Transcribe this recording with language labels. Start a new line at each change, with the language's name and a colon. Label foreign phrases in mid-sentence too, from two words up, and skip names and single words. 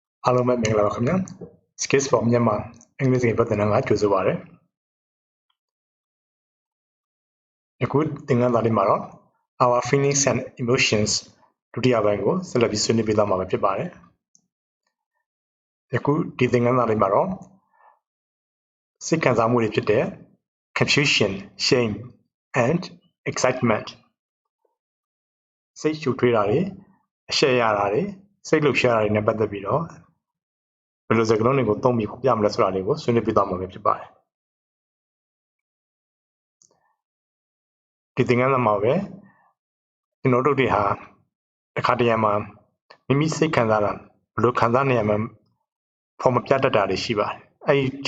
Burmese: အားလုံးပဲမင်္ဂလာပါခင်ဗျာ Skills for Myanmar အင်္ဂလိပ်စကားသင်တန်းကကြိုဆိုပါရစေအခုသင်ခန်းစာလေးမှာတော့
English: our feelings and emotions
Burmese: ဒုတိယပိုင်းကိုဆက်လက်ပြီးဆွေးနွေးပေးသွားမှာဖြစ်ပါတယ် အခုဒီသင်ခန်းစာလေးမှာတော့စိတ်ခံစားမှုတွေဖြစ်တဲ့
English: confusion, shame and excitement
Burmese: စိတ်ရှုထွေးတာတွေအရှက်ရတာတွေစိတ်လှုပ်ရှားတာတွေနဲ့ပတ်သက်ပြီးတော့ဘယ်လိုစကားလုံးတွေကိုသုံးပြီးပြမလဲဆိုတာလေးကိုဆွေးနွေးပြသွားမှာဖြစ်ပါတယ် ဒီသင်ခန်းစာမှာပဲကျွန်တော်တို့တွေဟာတစ်ခါတရံမှာမိမိစိတ်ခံစားတာဘယ်လိုခံစားနေရမှဖော်မပြတတ်တာတွေရှိပါတယ်အဲ့ဒီအ